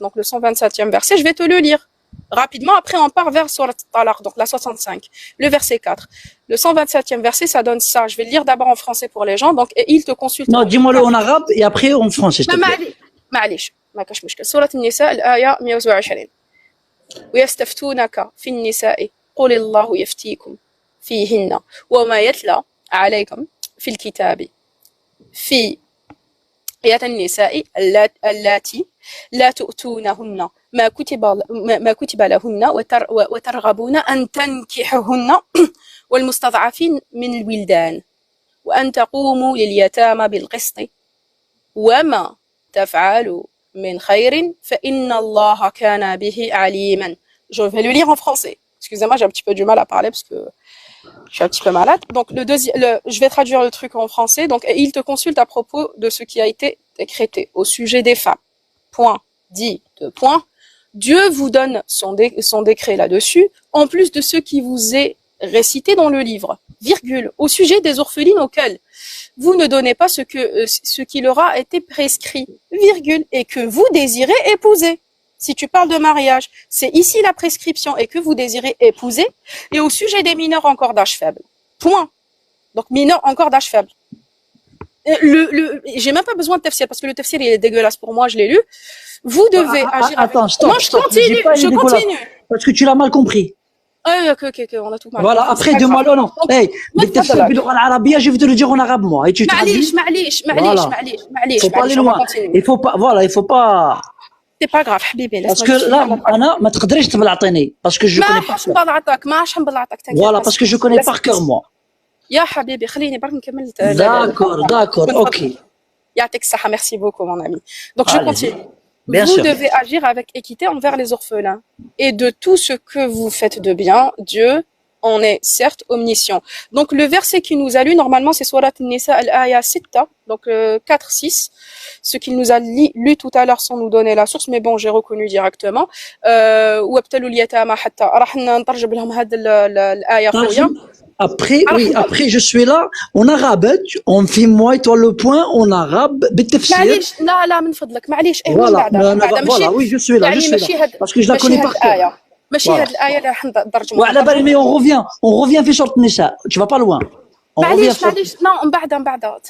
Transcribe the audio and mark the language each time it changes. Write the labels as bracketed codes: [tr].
[fr] Donc, le 127e verset, je vais te le lire rapidement. Après, on part vers Surat Talaq, donc la 65, le verset 4. Le 127e verset, ça donne ça. Je vais le lire d'abord en français pour les gens. Donc, et il te consulte. Non, dis-moi-le en arabe et après en français, s'il te plaît. [ar] معليش ما كاش مشكل. سورة النساء الآية 120. ويستفتونك في النساء قل الله يفتيكم فيهن وما يتلى عليكم في الكتاب في آيات النساء اللاتي لا تؤتونهن ما كتب لهن وترغبون أن تنكحهن والمستضعفين من الولدان وأن تقوموا لليتامى بالقسط وما تفعلوا من خير فإن الله كان به عليما. [fr] Je vais le lire en français. Excusez-moi, j'ai un petit peu du mal à parler parce que je suis un petit peu malade. Donc, je vais traduire le truc en français. Donc, il te consulte à propos de ce qui a été décrété au sujet des femmes. Point. Dit. Point. Dieu vous donne son décret là-dessus, en plus de ce qui vous est récité dans le livre. Virgule. Au sujet des orphelines auxquelles vous ne donnez pas ce qui leur a été prescrit. Virgule. Et que vous désirez épouser. Si tu parles de mariage, c'est ici la prescription et que vous désirez épouser. Et au sujet des mineurs encore d'âge faible. Point. Donc, mineurs encore d'âge faible. J'ai même pas besoin de tafsir parce que le tafsir il est dégueulasse pour moi, je l'ai lu. Vous devez agir. Attends, stop. Non, je continue. Parce que tu l'as mal compris. Ok, on a tout mal. Voilà, après, dis-moi le nom. Hey, [ar] بالتفسير باللغة العربية, [fr] je vais te le dire en arabe, moi. Et tu traduis. [ar] معليش. [fr] Faut pas aller loin. Il faut pas. C'est pas grave, حبيبي. Parce que là, [ar] أنا ما تقدريش تبلعطيني. [fr] Parce que je connais pas. [ar] ما نبلعطك. [fr] Voilà, parce que je connais par cœur, moi. [ar] يا حبيبي خليني برك نكمل. [fr] D'accord, ok. [ar] يعطيك الصحة, [fr] merci beaucoup mon ami. Donc je continue. Bien vous sûr. devez agir avec équité envers les orphelins. Et de tout ce que vous faites de bien, Dieu en est certes omniscient. Donc le verset qui nous a lu, normalement c'est Surat An-Nisa al-Aya 6, donc 4-6. Ce qu'il nous a lu tout à l'heure sans nous donner la source, mais bon, j'ai reconnu directement. [ar] وابتلوا اليتامى حتى راح نترجم لهم هذه الآية خويا. [fr] Après, je suis là, en arabe, on fait moi et toi le point en arabe, بالتفسير. [ar] معليش لا من فضلك معليش [fr] Voilà, oui, je suis là, parce que je la connais par cœur. [ar] ماشي هاد الآية اللي راح نترجمها. وعلى بالي, [fr] mais on revient [ar] في سورة النساء, [fr] tu vas pas loin. [ar] معليش non من بعد.